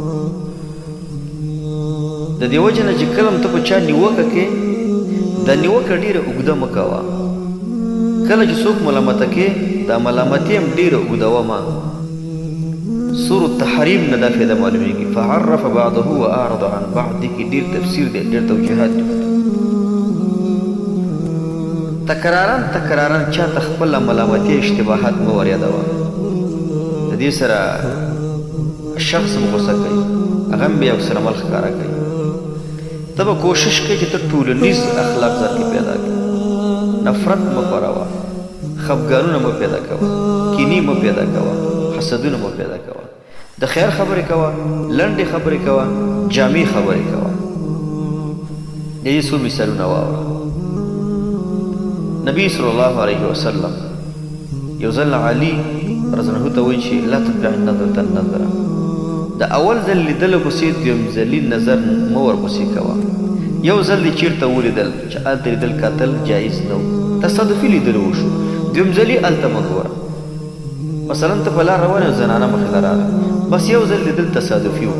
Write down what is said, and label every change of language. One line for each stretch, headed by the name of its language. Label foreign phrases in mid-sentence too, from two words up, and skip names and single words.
Pashto: د دې وجه نه چې کله ته په چا نیوکه کې، دا نیوکه ډېره اوږده مه کوه. کله چې څوک ملامته کې، دا ملامتي هم ډېره اوږدوه مه. سورة التحریم نه دا فایده معلومیږي.
Arabic: فعرف بعضه واعرض عن بعض،
Pashto: دې کې ډېر تفسیر دی، ډېر توجیهات دي. تکرارا چاته خپله ملامتي اشتباهات مه ور یادوه. د دې سره شخص هم غوسه کوي، هغه هم بیا ورسره مل ښکاره کوي. ته به کوشش کوي چې ته ټولنیز اخلاق ځان کې پیدا کړې. نفرت مه خپروه، خفګانونه مه پیدا کوه، کینې مه پیدا کوه، حسدونه مه پیدا کوه. د خیر خبرې کوه، لنډې خبرې کوه، جامع خبرې کوه. د دې څو مثالونه واوره. نبی
Arabic: صلی الله علیه وسلم
Pashto: یو ځل علي
Arabic: رضی الله عنه
Pashto: ته وایي چې
Arabic: لا تتبع النظرة النظرة.
Pashto: د اول ځل لیدلو پسې دویم ځلي نظر مه ورپسې کوه. یو ځل دې چېرته ولیدل چې هلته لیدل کتل جایز نه و، تصادفي لیدلو وشو. دویم ځلي هلته مه ګوره. مثلا ته په لار روان یې، زنانه مخې ته راغله، بس یو ځل لیدل تصادفي و.